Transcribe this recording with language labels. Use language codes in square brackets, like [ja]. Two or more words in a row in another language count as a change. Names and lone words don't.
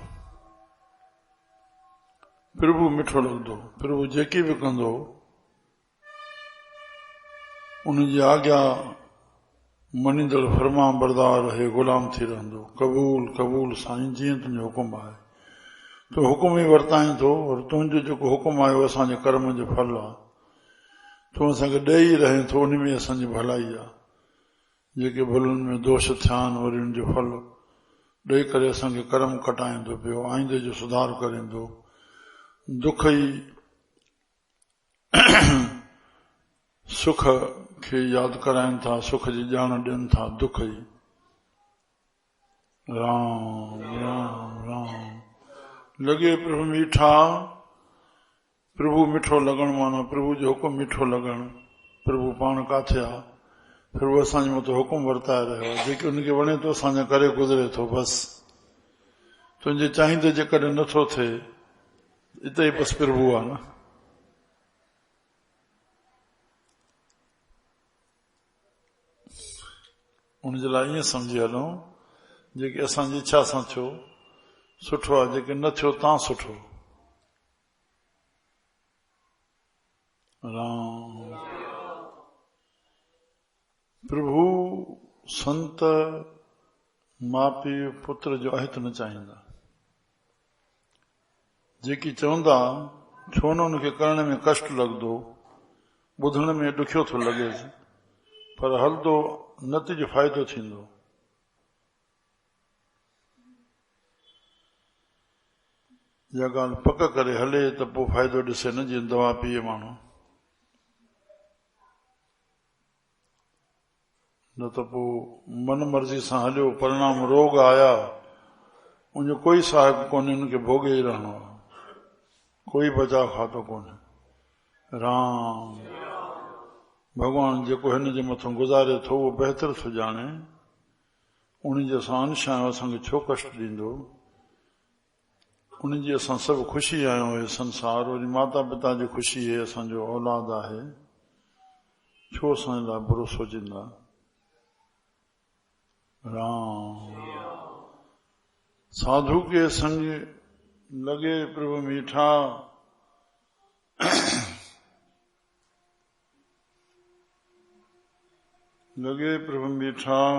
[sd] प्रभु मिठो लॻंदो। प्रभु जेकी बि कंदो उनजी आज्ञा मञींदड़ फरमा बरदार रहे, गुलाम थी रहंदो। क़बूल क़बूल साईं, जीअं तुंहिंजो हुकुम आहे। तूं हुकुम ई वर्ताए थो, और तुंहिंजो जेको हुकुम आहे उहो असांजे कर्म जो फल आहे। तूं असांखे ॾेई रहे थो, उन में असांजी भलाई आहे। जेके भुलनि में दोष थिया आहिनि वरी उनजो फल ॾेई करे असांखे कर्म कटाईंदो पियो, आईंदे जो सुधार करींदो। दुख ई सुख खे यादि कराइनि था, सुख जी ॼाण ॾियनि था, दुख ई। राम राम राम। [pa] ਲਗੇ ਪ੍ਰਭੁ ਮੀਠਾ। [sd] प्रभु मिठो लॻण माना प्रभु जो हुकुम मिठो लॻण। प्रभु पाण काथे आहे? प्रभु असांजे मथां हुकुम वर्ताए रहियो आहे। जेके उनखे वणे थो असांजा करे गुज़रे थो। बसि तुंहिंजे चाहींदे जेकॾहिं नथो थिए, इते ई बसि प्रभु आहे न। उनजे लाइ ईअं सम्झी हलूं, जेके असांजी इच्छा सां थियो सुठो आहे, जेके न थियो तां सुठो। राम। प्रभु संत माउ पीउ पुत्र जो अहित न चाहींदा। जेकी चवंदा छो न उनखे करण में कष्ट लॻंदो, ॿुधण में ॾुखियो थो लॻेसि, पर हलंदो नतीजो फ़ाइदो थींदो। इहा ॻाल्हि पक करे हले त पोइ फ़ाइदो ॾिसे न, जीअं दवा पीए माण्हू। न त पोइ मन मर्ज़ी सां हलियो, परिणाम रोग आया, उनजो कोई साहिब कोन्हे, उनखे भोगे ई रहणो आहे, कोई बचाव खातो कोन्हे। राम। भॻवान जेको हिन जे मथां गुज़ारे थो उहो बहितर थो ॼाणे। उनजे असां अंश आहियूं, असांखे छो कष्ट ॾींदो? उनजी असां सभु ख़ुशी आहियूं। हे संसार वरी माता पिता जी ख़ुशी आहे, असांजो औलाद आहे, छो असांजे लाइ बुरो सोचींदा? राम। [pa] ਸਾਧੁ ਕੇ ਸੰਗ ਲਗੇ ਪ੍ਰਭੁ ਮੀਠਾ। ਲਗੇ ਪ੍ਰਭੁ ਮੀਠਾ।